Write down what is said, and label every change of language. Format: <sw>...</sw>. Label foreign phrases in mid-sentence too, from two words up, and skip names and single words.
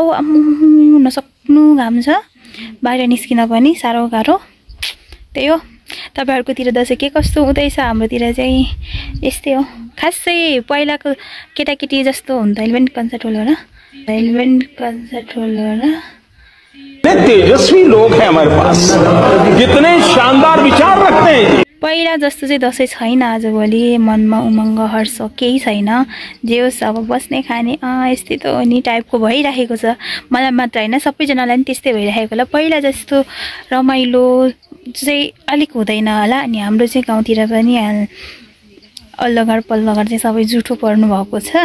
<ne>नसक्नु घाम छ, बाहिर निस्किन पनि साह्रो गाह्रो। त्यही हो, तपाईहरुकोतिर दशैं के कस्तो हुँदैछ? हाम्रोतिर चाहिँ यस्तै हो। खासै पहिलाको केटाकेटी जस्तो हुँदैन पनि</ne> <en>concert hall</en> <ne>हो र,</ne> <en>concert hall</en> <ne>हो र।</ne> <hi>तेजस्वी लोग हैं हमारे पास, कितने शानदार विचार रखते हैं।</hi> <ne>पहिला जस्तो चाहिँ दशैं छैन आजभोलि, मनमा उमङ्ग हर्ष केही छैन। जे होस् अब बस्ने खाने यस्तै त नि टाइपको भइरहेको छ। मलाई मात्र होइन सबैजनालाई नि त्यस्तै भइरहेको होला। पहिला जस्तो रमाइलो चाहिँ अलिक हुँदैन होला। अनि हाम्रो चाहिँ गाउँतिर पनि अल्लघर पल्लघर चाहिँ सबै जुठो पर्नु भएको छ।</ne>